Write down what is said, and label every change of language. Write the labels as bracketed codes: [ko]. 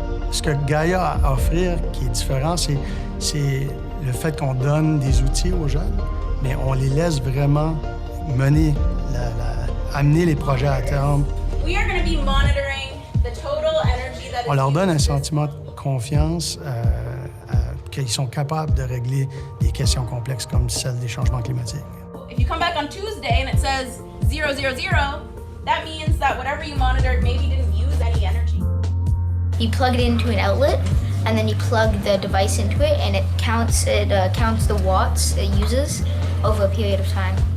[fr] Ce que Gaia a à offrir qui est différent, c'est le fait qu'on donne des outils aux jeunes, mais on les laisse vraiment mener, amener les projets à terme. [en] We are going to be monitoring the total energy that is [fr] On leur donne un sentiment de confiance, qu'ils sont capables de régler des questions complexes comme celle des changements climatiques. [en] If you come back on Tuesday and it says 000, that means that whatever you monitored maybe didn't use any energy. You plug it into an outlet, and then you plug the device into it, and it counts the watts it uses over a period of time.